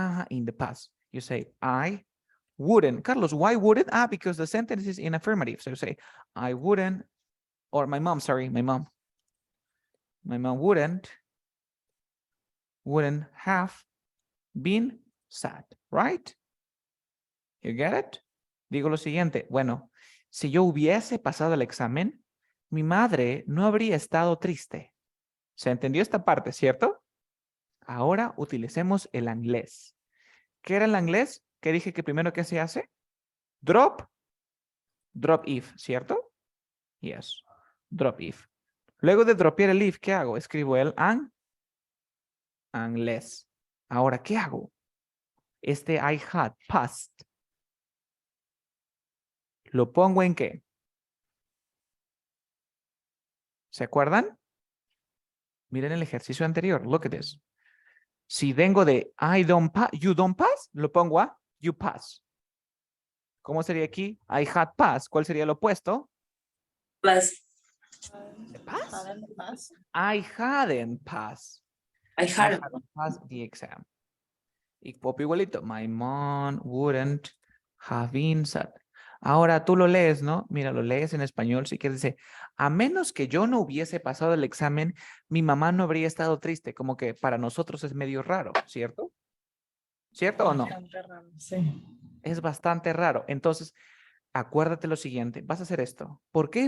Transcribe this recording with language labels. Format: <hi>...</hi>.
<en>In the past. You say, I wouldn't. Carlos, why wouldn't? Because the sentence is in affirmative. So you say, I wouldn't, or my mom, sorry, my mom wouldn't have been sad, right? You get it?</en> <es>Digo lo siguiente, bueno, si yo hubiese pasado el examen, mi madre no habría estado triste. ¿Se entendió esta parte, cierto? Ahora utilicemos el inglés. ¿Qué era el inglés? ¿Qué dije que primero que se hace?</es> <en>Drop if,</en> <es>¿cierto?</es> <en>Yes, drop if.</en> <es>Luego de dropear el if, ¿qué hago? Escribo el unless. Ahora, ¿qué hago?</es> <en>Este I had passed.</en> <es>¿Lo pongo en qué? ¿Se acuerdan? Miren el ejercicio anterior.</es> <en>Look at this.</en> <es>Si vengo de</es> <en>I don't pass, you don't pass,</en> <es>lo pongo a</es> <en>you pass.</en> <es>¿Cómo sería aquí?</es> <en>I had passed.</en> <es>¿Cuál sería el opuesto?</es> <en>Plus. Pass? I hadn't passed. I hadn't. Passed the exam.</en> <es>Y copio igualito.</es> <en>My mom wouldn't have been sad.</en> <es>Ahora tú lo lees, ¿no? Mira, lo lees en español. Si quieres, dice, a menos que yo no hubiese pasado el examen, mi mamá no habría estado triste. Como que para nosotros es medio raro, ¿cierto? ¿Cierto o no? Sí. Es bastante raro. Entonces, acuérdate lo siguiente. Vas a hacer esto. ¿Por qué?</es>